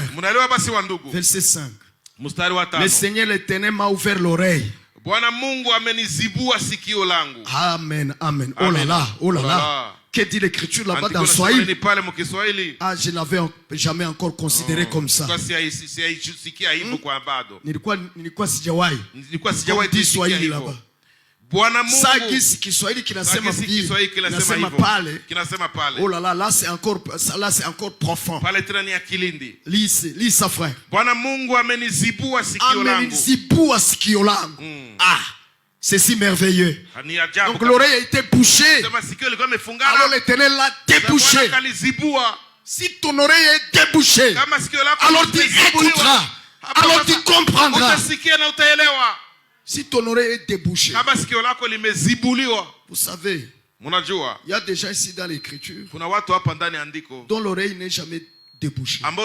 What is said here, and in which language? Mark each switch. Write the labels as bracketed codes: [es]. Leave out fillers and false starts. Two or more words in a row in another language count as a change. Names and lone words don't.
[fr] Verset 5. Le Seigneur l'Éternel m'a ouvert l'oreille. Amen, amen. Oh là là. Que dit l'écriture là-bas dans Swahili? Ah, je n'avais jamais encore considéré comme ça. [sw] Nilikuwa sijawahi. [fr] Dit Swahili là-bas. [sw] Sagi Kiswahili kinasema pale. [fr] Oh là là, là c'est encore profond. Lis ça, frère. [sw] Amenizibua sikio langu. [fr] Ah, c'est si merveilleux. Donc l'oreille a été bouchée. Alors l'Éternel l'a débouché. Si ton oreille est débouchée, alors tu écouteras. Alors tu comprendras. Si ton oreille est débouchée, vous savez, il y a des gens ici dans l'écriture dont l'oreille n'est jamais débouchée.